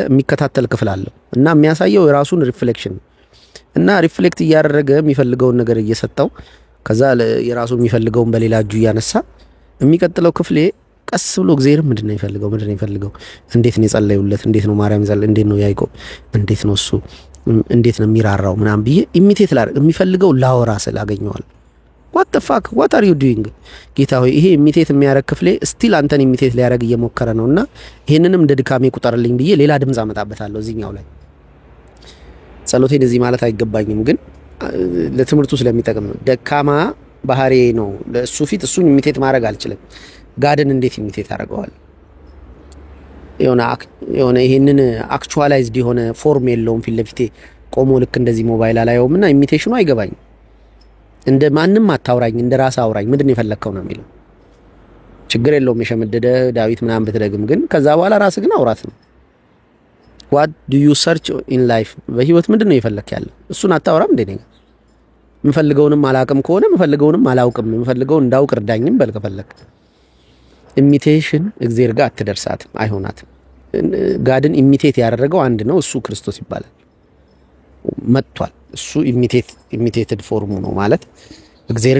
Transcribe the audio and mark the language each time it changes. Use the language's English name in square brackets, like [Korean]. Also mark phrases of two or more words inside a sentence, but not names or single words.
[Amharic] የሚከታተል ክፍል አለው እና የሚያሳየው የራሱን ሪፍሌክሽን እና ሪፍሌክት እያደረገ የሚፈልገውን ነገር እየሰጠው ከዛ የራሱ የሚፈልገውን በሌላ እጁ እያነሳ የሚቀጥለው ክፍሌ ቀስ ብሎ እግዚአብሔር ምንድነው የሚፈልገው እንዴት ነው የጸለዩለት እንዴት ነው ማርያም ዘል እንዴት ነው ያዕቆብ እንዴት ነው እሱ እንዴት ነው የሚራራው ምናምን ብዬ ኢሚቴት ላደርግ የሚፈልገው ላወራ ስላገኘዋል። [English] what the fuck what are you doing [Amharic] ጌታ ሆይ ይሄ ኢሚቴት የሚያረግ ክፍሌ ስቲል አንተን ኢሚቴት ሊያረግ እየሞከረ ነውና ይሄንንም እንደ ድካሜ ቁጠርልኝ ብዬ ሌላ ድምጽ አመጣበታለሁ እዚህኛው ላይ። ጸሎቴን እዚህ ማለት አይገባኝም ግን ለትምህርቱ ስለሚጠቅም ነው። ደካማ ባህሪ ነው ለሱ ፊት እሱን ኢሚቴት ማድረግ አልችልም። ጋድን እንዴት ኢሚቴት አደርገዋል? የሆነ ይሄንን አክቹዋላይዝድ የሆነ ፎርም የለውም ፊት ለፊቴ ቆሞ ልክ እንደዚህ ሞባይል አላየውምና ኢሚቴሽኑ አይገባኝም። እንደ ማንንም አታውራኝ እንደ ራስ አውራኝ ምንድነው የፈለከው ነው የሚለው። ችግር የለውም የሸመደደ ዳዊት ምናምን ብትደግም ግን ከዛ በኋላ ራስ ግን አውራት ነው። [English] what do you search in life [Amharic] በህይወት ምንድነው የፈለክ ያለው እሱን አታውራም እንዴ? ነኝ የምፈልገውንም አላውቅም ከሆነ የምፈልገውንም አላውቅም የምፈልገውን እንዳውቅ እርዳኝም በል ከፈለክ። ኢሚቴሽን እግዚአብሔር ጋር አትደርሳትም አይሆናትም። ጋድን ኢሚቴት ያደረገው አንድ ነው እሱ ክርስቶስ ይባላል መጥቷል። እሱ ኢሚቴትድ ፎርሙ ነው ማለት እግዚአብሔርን